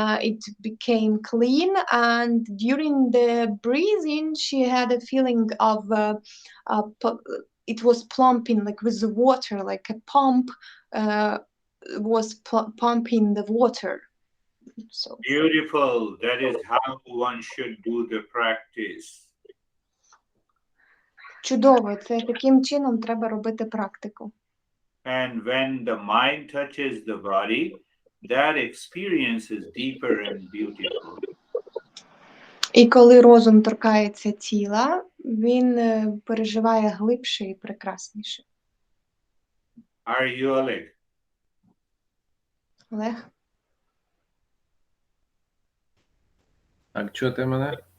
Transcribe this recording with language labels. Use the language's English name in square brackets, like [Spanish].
[English] It became clean, and during the breathing, she had a feeling of it was plumping, like with the water, like a pump was pumping the water. So beautiful. That is how one should do the practice. [Ukrainian] Чудово, це таким чином треба робити практику. [English] And when the mind touches the body, that experience is deeper and beautiful. [Ukrainian] І коли розум торкається тіла, він переживає глибше і прекрасніше. [English] Are you Oleg? [Ukrainian] Олег? Так, чути мене?